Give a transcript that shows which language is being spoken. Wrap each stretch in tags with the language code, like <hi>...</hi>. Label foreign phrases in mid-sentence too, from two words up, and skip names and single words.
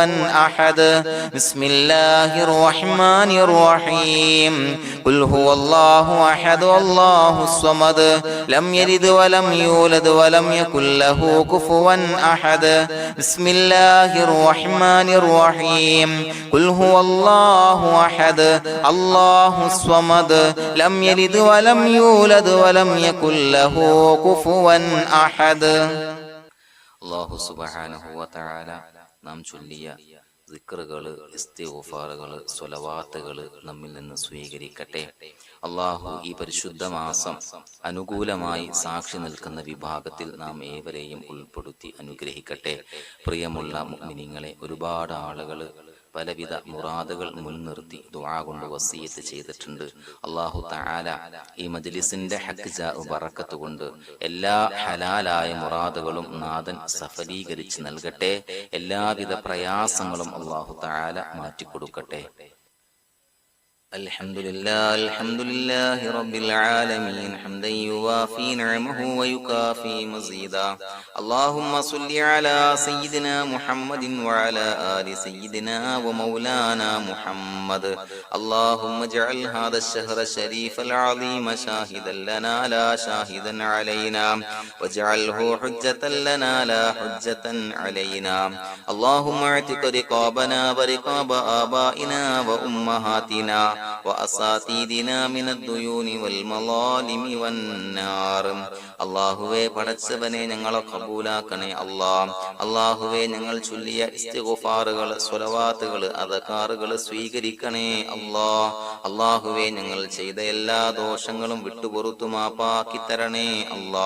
<ar>أحد بسم الله الرحمن الرحيم قل هو الله أحد الله الصمد لم يلد ولم يولد ولم يكن له كفوا أحد بسم الله الرحمن الرحيم قل هو الله أحد الله الصمد لم يلد ولم يولد ولم يكن له كفوا أحد.</ar> <ml>അല്ലാഹു സുബ്ഹാനഹു വ തആല നാം ചൊല്ലിയ ദിക്റുകൾ, ഇസ്തിഗ്ഫാറുകൾ, സ്വലവാത്തുകൾ നമ്മിൽ നിന്ന് സ്വീകരിക്കട്ടെ. അള്ളാഹു ഈ പരിശുദ്ധ മാസം അനുകൂലമായി സാക്ഷി നിൽക്കുന്ന വിഭാഗത്തിൽ നാം ഏവരെയും ഉൾപ്പെടുത്തി അനുഗ്രഹിക്കട്ടെ. പ്രിയമുള്ള മുഅ്മിനീങ്ങളെ, ഒരുപാട് ആളുകൾ പലവിധ മുറാദുകൾ മുൻനിർത്തി ദുആ കൊണ്ട് വസിയത്ത് ചെയ്തിട്ടുണ്ട്. അല്ലാഹു തആല ഈ മജ്ലിസിന്റെ ഹഖ് ബറക്കത്ത് കൊണ്ട് എല്ലാ ഹലാലായ മുറാദുകളും നാഥൻ സഫലീകരിച്ച് നൽകട്ടെ. എല്ലാവിധ പ്രയാസങ്ങളും അല്ലാഹു തആല മാറ്റിക്കൊടുക്കട്ടെ.</ml> <ar>الحمد لله رب العالمين حمدا يوافي نعمه ويكافي مزيدا. اللهم صل على سيدنا محمد وعلى آل سيدنا ومولانا محمد. اللهم اجعل هذا الشهر الشريف العظيم شاهدا لنا لا شاهدا علينا، واجعله حجة لنا لا حجة علينا. اللهم اعتق رقابنا ورقاب آبائنا وأمهاتنا وأساتذتنا من الديون والمظالم والنار.</ar> <ml>അള്ളാഹുവേ, പടച്ചവനെ ഞങ്ങളെ കബൂലാക്കണേ അല്ലാ. അള്ളാഹുവേ, ഞങ്ങൾ ചൊല്ലിയ ഇസ്തിഗ്ഫാറുകൾ, സ്വലവാത്തുകൾ, അദ്കാറുകൾ സ്വീകരിക്കണേ അല്ലാ. അള്ളാഹുവേ, ഞങ്ങൾ ചെയ്ത എല്ലാ ദോഷങ്ങളും വിട്ടുപുറത്തു മാപ്പാക്കി തരണേ അല്ലാ.</ml>